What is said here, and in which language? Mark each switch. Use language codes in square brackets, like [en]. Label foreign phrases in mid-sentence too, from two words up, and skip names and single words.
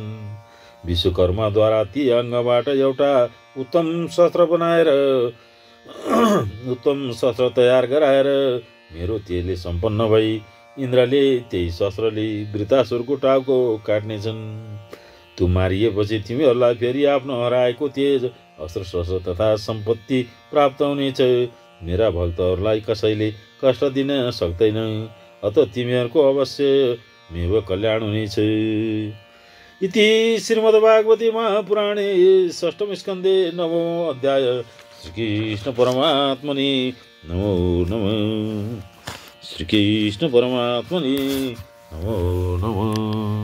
[ne] विश्वकर्माद्वारा ती अङ्गबाट एउटा उत्तम शस्त्र तयार गराएर मेरो तेजले सम्पन्न भई इन्द्रले त्यही शस्त्रले वृतासुरको टाउको काट्नेछन्। त्यो मारिएपछि तिमीहरूलाई फेरि आफ्नो हराएको तेज अस्त्र शस्त्र तथा सम्पत्ति प्राप्त हुनेछ। मेरा भक्तहरूलाई कसैले कष्ट दिन सक्दैन। अत तिमीहरूको अवश्य मेव कल्याण हुनेछ। [sa] इति श्रीमद्भागवती महापुराणे षष्ठम स्कन्धे नवमो अध्याय श्रीकृष्ण परमात्मने नमो नमः। श्रीकृष्ण परमात्मने नमो नमः।